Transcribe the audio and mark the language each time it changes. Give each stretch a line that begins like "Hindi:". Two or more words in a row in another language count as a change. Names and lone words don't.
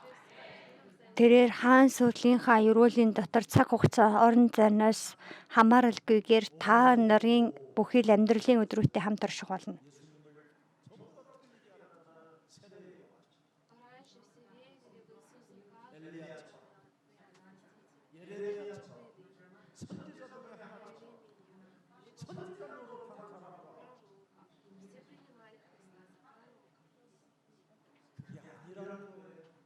Mongolian: Тэрээр хаан сүлийнхаа ерөөлийн дотор цаг хугацаа орон зайнаас хамааралгүйгээр та нарын бүхий л амьдралын өдрүүтээ хамт орших болно.
Korean: 예레미야처럼 선지자 중에 하나처럼 선지자로 탄 사람과 그게 아니라는 거예요.